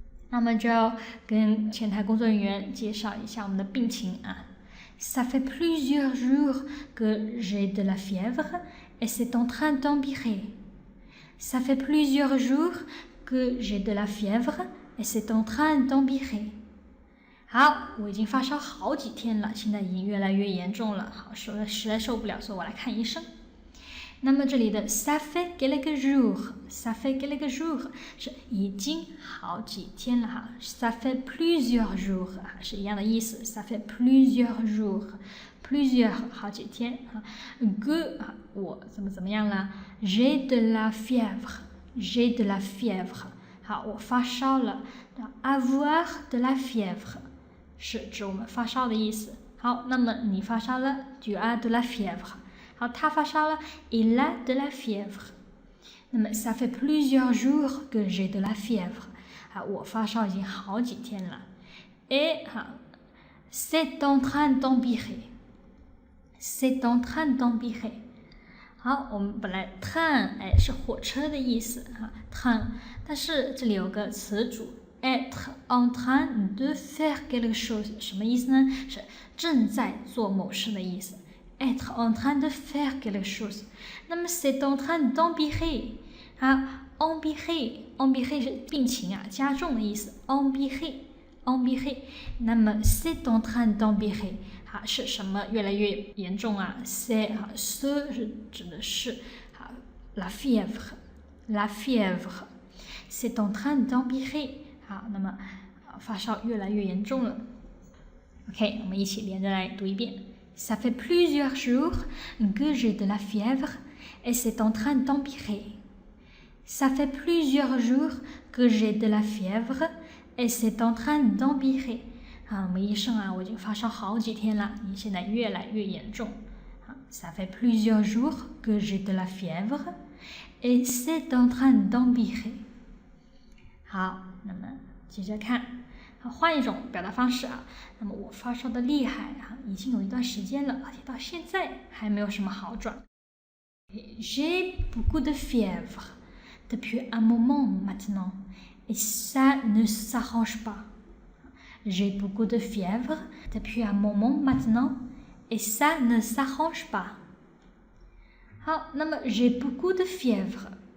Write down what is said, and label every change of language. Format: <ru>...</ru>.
<zh>那么就要跟前台工作人员介绍一下我们的病情啊。</zh> <fr>Ça fait plusieurs jours que j'ai de la fièvre et c'est en train d'empirer. Ça fait plusieurs jours que j'ai de la fièvre et c'est en train d'empirer.</fr> <zh>好，我已经发烧好几天了，现在已经越来越严重了。好，实在受不了，所以我来看医生。那么这里的</zh> <fr>ça fait quelques jours，</fr> <zh>ça fait quelques jours 是已经好几天了哈 ，</zh> <fr>ça fait plusieurs jours</fr> <zh>是一样的意思 ，ça fait plusieurs jours，plusieurs 好几天哈 ，que 我怎么样了 ？</zh> <fr>j'ai de la fièvre，</fr> <zh>j'ai de la fièvre 好，我发烧了 ，</zh> <fr>avoir de la fièvre</fr> <zh>是指我们发烧的意思。好，那么你发烧了</zh> <fr>，tu as de la fièvre。 好，他发烧了 ，il a de la fièvre。那么 ça fait plusieurs jours que j'ai de la fièvre。</fr> <zh>好，我发烧已经好几天了。</zh> <fr>et 好 ，c'est en train d'empirer。c'est en train d'empirer。</fr> <zh>好，我们本来 train 是火车的意思哈 ，train， 但是这里有个词组</zh> <fr>être en train de faire quelque chose，</fr> <zh>什么意思呢？是正在做某事的意思。</zh> <fr>être en train de faire quelque chose， 那么 c'est en train d'empirer， 好 empirer 是</fr> <zh>病情加重的意思</zh> <fr>empirer， 那么 c'est en train d'empirer，</fr> <zh>是什么越来越严重啊</zh> <fr>？C'est ce 是指的是la fièvre，la fièvre，c'est en train d'empirer。</fr> <zh>好，那么发烧越来越严重了。OK， 我们一起连着来读一遍。</zh> <fr>Ça fait plusieurs jours que j'ai de la fièvre et c'est en train d'empirer. Ça fait plusieurs jours que j'ai de la fièvre et c'est en train d'empirer.</fr> <zh>我们医生我已经发烧好几天了，你现在越来越严重。</zh> <fr>Ça fait plusieurs jours que j'ai de la fièvre et c'est en train d'empirer.</fr> <zh>好，那么接着看。换一种表达方式那么我发烧的厉害已经有一段时间了，而且到现在还没有什么好转。</zh> <fr>J'ai beaucoup de fièvre depuis un moment maintenant et ça ne s'arrange pas. J'ai beaucoup de fièvre depuis un moment maintenant et ça ne s'arrange pas. 好，那么 j'ai beaucoup de fièvre。</fr>